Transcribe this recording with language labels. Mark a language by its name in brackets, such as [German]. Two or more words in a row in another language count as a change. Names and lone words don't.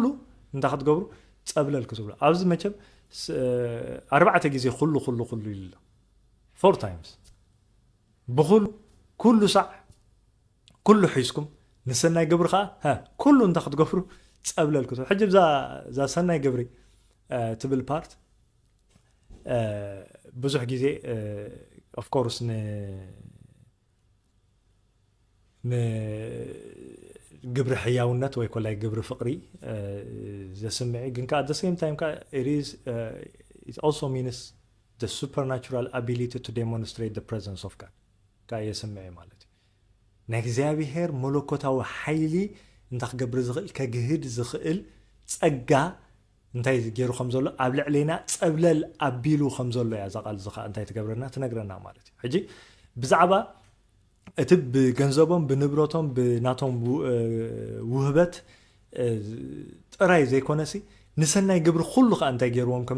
[Tigrinya] እንታይ ክትገብሩ ፀብለል ክትብሉ ኣብዚ መቸም 4 ግዜ ኩሉ ኩሉ ኩሉ ኢሉ 4 times ብኩሉ ኩሉ ሳዕ ኩሉ ሒዝኩም ንሰናይ ግብሪ ከዓ ኩሉ እንታይ ክትገብሩ ፀብለል ክትብሉ ሕጂ ዛ ሰናይ ግብሪ ትብል ፓርት ብዙሕ ግዜ [English] of course [Tigrinya] ግብሪ ሕያውነት ወይ ኮላይ ግብሪ ፍቅሪ ዘስምዒ ግን ከዓ [English] at the same time it also means the supernatural ability to demonstrate the presence of God [Tigrinya] ካ የስምዒ ማለት እዩ ናይ እግዚኣብሔር መለኮታዊ ሓይሊ እንታይ ክገብር ዝኽእል ከግህድ ዝኽእል ፀጋ እንታይ ገይሩ ከም ዘሎ ኣብ ልዕሊና ፀብለል ኣቢሉ ከም ዘሎ እያ ዛ ቃል እዚ ከዓ እንታይ ትገብረና ትነግረና ማለት እዩ ሕጂ ብዛዕባ እቲ ብገንዘቦም ብንብረቶም ብናቶም ውህበት ጥራይ ዘይኮነሲ ንሰናይ ግብሪ ኩሉ ከዓ እንታይ ገይርዎም ከም